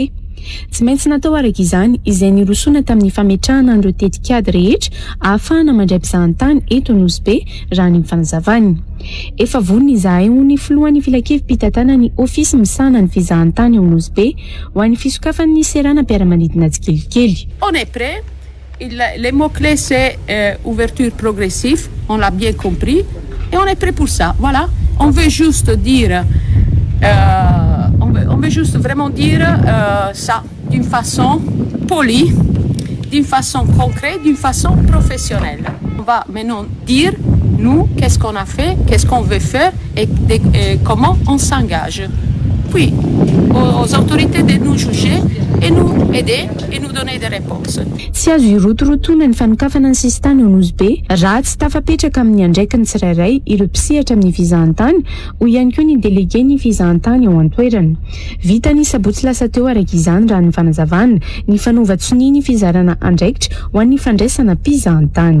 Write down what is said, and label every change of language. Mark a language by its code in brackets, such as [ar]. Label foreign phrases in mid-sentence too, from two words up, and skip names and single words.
[mg] Tsy maintsy natao araka izany izay nirosona tamin'ny fametrahana an'ireo tetikady rehetra ahafahana mandray mpizahantany eto Nosy Be raha ny fanazavany. Efa vonona izahay ho ny filohan'ny filan-kevim-pitantana ny ofisy misana ny fizahantany ao Nosy Be ho an'ny fisokafan'ny seranam-piaramanidina tsikelikely. [fr] On est prêt. Les mots-clés c'est ouverture progressive, on l'a bien compris et on est prêt pour ça. Voilà, on veut juste dire on veut juste vraiment dire ça d'une façon polie, d'une façon concrète, d'une façon professionnelle. On va maintenant dire, nous, qu'est-ce qu'on a fait, qu'est-ce qu'on veut faire et comment on s'engage. Puis, aux autorités de nous juger et nous aider et nous donner des réponses. [mg] Tsy azo irotorotoana ny fanokafana ny sisin-tany ao Nosy Be raha tsy tafapetraka amin'ny andraikany tsirairay ireo mpisehatra amin'ny fizahantany ho ihany koa ny délégué ny fizahantany ao Antoerana. Vita ny sabotsy lasa teo araka izany raha ny fanazavana ny fanaova-tsony ny fizarana andraikitra ho an'ny fandraisana mpizahantany.